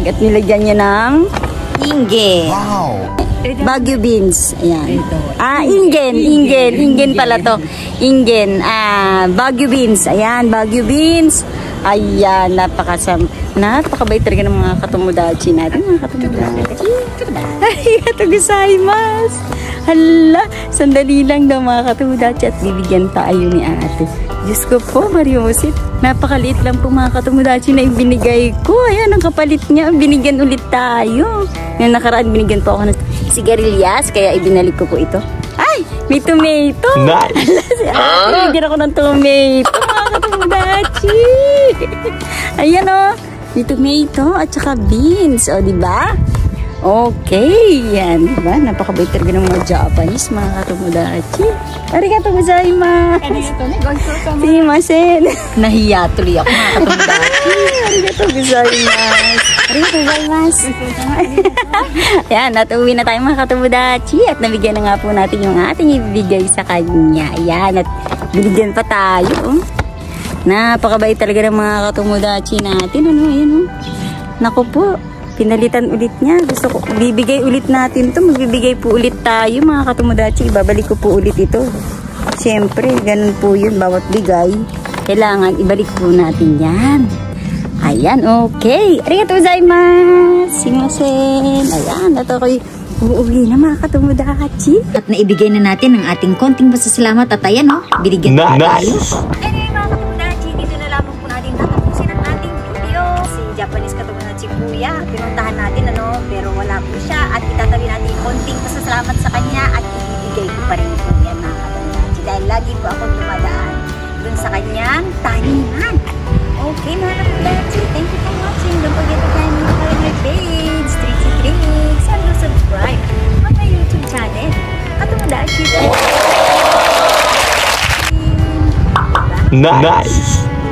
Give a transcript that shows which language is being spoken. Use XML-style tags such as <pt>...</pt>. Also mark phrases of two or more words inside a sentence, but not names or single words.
<tl>At nilagyan niya ng ingge. Wow! Baguio beans. Ayan. Ingen pala to. Ingen. Baguio beans. Ayan, Baguio beans. Ayan, napakabait talaga ng mga katomodachi natin. Mga katomodachi.</tl> <ja>ありがとうございます.</ja> <tl>Hala, sandali lang daw mga katomodachi at bibigyan tayo ni ate. Diyos ko po, Mariusit. Napakaliit lang po mga katomodachi na ibinigay ko. Ayan, ang kapalit niya. Binigyan ulit tayo. Ngayon nakaraan, binigyan po ako ng sigarilyas, kaya ibinalik ko po ito. Ay, may tomato. Nice. Binigyan ako ng tomato, mga katomodachi. Ayan o, may tomato at saka beans. O, diba? Okay, yan. Diba? Napakabait talaga ng mga Japanese, mga katomodachi.</tl> <ja>ありがとうございます. Sumimasen.</ja> <tl>Nahiya tuloy ako, mga katomodachi.</tl> <ja>ありがとうございます。ありがとうございます.</ja> <tl>Yan, natuwi na tayo mga katomodachi at nabigyan na nga po natin yung ating ibigay sa kanya. Yan, at binigyan pa tayo. Napakabait talaga ng mga katomodachi natin. Ano, ayan o. Naku po, pinalitan ulit niya. Gusto ko, bibigay ulit natin to. Magbibigay po ulit tayo mga katomodachi. Ibabalik ko po ulit ito. Siyempre, ganun po yun. Bawat bigay, kailangan ibalik po natin yan. Ayan, okay.</tl> <ja>ありがとうございます. Sumimasen.</ja> <tl>Ayan, ito ko'y uuwi na mga katomodachi. At naibigay na natin ang ating konting pasasalamat at ayan o, binigyan na tayo. Anyway mga katomodachi, dito na lamang po natin tatapusin ang ating video. Si Japanese katomodachi kuya, pinuntahan natin pero wala po siya at itatabi natin konting pasasalamat sa kanya at ibibigay ko pa rin po yan mga katomodachi dahil lagi po akong dumadaan dun sa kanyang taningan. Okay mga katomodachi,</tl> <en>thank you for watching. Don't forget to follow my page, Trixie Tricks, and to subscribe on my YouTube channel.</en> <tl>Katomodachi. Nice.</tl>